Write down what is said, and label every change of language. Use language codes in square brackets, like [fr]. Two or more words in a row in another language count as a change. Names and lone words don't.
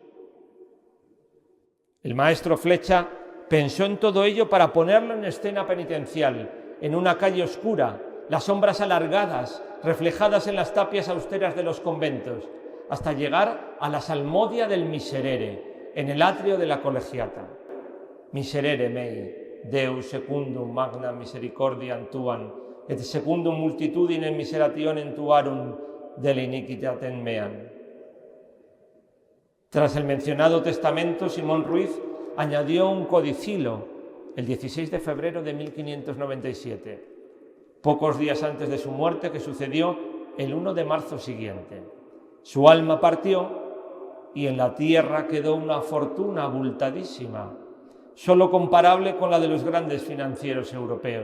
[es] El maestro Flecha pensó en todo ello para ponerlo en escena penitencial, en una calle oscura, las sombras alargadas, reflejadas en las tapias austeras de los conventos, hasta llegar a la salmodia del Miserere, en el atrio de la Colegiata. [la] Miserere mei, Deus secundum magna misericordiam tuam, et secundum multitudine miserationem tuarum de iniquitatem meam. [es] Tras el mencionado testamento, Simón Ruiz añadió un codicilo el 16 de febrero de 1597, pocos días antes de su muerte, que sucedió el 1 de marzo siguiente. Su alma partió y en la tierra quedó una fortuna abultadísima, solo comparable con la de los grandes financieros europeos.